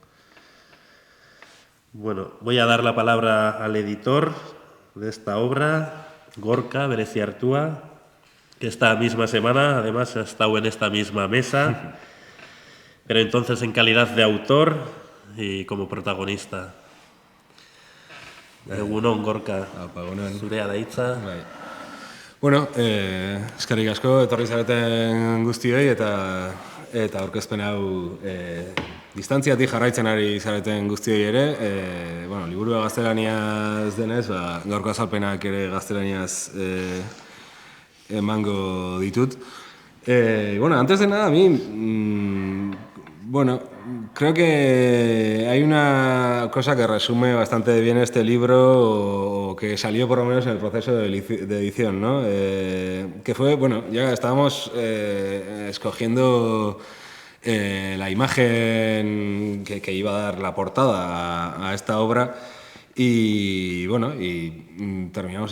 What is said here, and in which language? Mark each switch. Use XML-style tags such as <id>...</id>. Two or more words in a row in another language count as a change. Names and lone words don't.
<es>Bueno, voy a dar la palabra al editor de esta obra, Gorka Bereziartua, que esta misma semana además ha estado en esta misma mesa, pero entonces en calidad de autor y como protagonista.</es> <eu>Egunon, Gorka, zurea da hitza. Bueno, eskerrik asko etorri zareten guztioi eta aurkezpen hau distantziatik jarraitzen ari zareten guztioi ere. Bueno, liburua gaztelaniaz denez, gaurko azalpenak ere gaztelaniaz emango ditut.</eu> <es>Bueno, antes de nada, a mí, bueno, creo que hay una cosa que resume bastante bien este libro, o que salió por lo menos en el proceso de edición, ¿no? Que fue, bueno, ya estábamos escogiendo la imagen que iba a dar la portada a esta obra y, bueno, y terminamos</es>